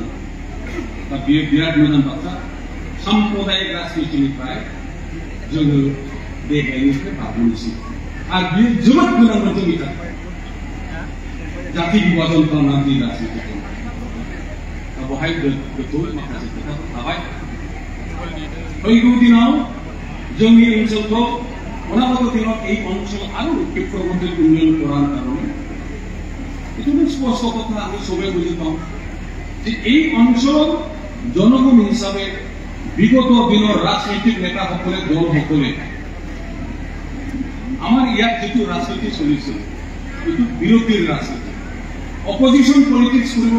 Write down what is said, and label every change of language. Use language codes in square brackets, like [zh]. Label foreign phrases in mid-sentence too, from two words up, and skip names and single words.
[brx] दा बेयो बिराद मोजां बाथ्रा। साम्प्रदायिक राजनितिनिफ्राय जोङो देहायनिफ्राय बारग'नोसै। आरो बेयो जोबोद गोनांमोन जोंनि थाखाय। जाति विभाजन खालामनानै जोंनि राजनितिखौ दा बेवहाय गोथौ माखासे खोथाफोर थाबाय। फैगौ दिनाव जोंनि ओनसोलखौ अनागत दिनाव [as] এই অঞ্চল আৰু ক্ষেত্ৰমন্ত্রী উন্নয়ন করার কারণে এটা স্পষ্ট কথা আমি সবাই বুঝি পাওঁ যে এই অঞ্চল জনগণ হিসাবে বিগত দিনৰ ৰাজনৈতিক নেতাসকলে দলসকলে আমাৰ ইয়াত যেটো ৰাজনীতি চলিছিল এইটো বিৰোধীৰ ৰাজনীতি, [en] opposition politics [as] কৰিবৰ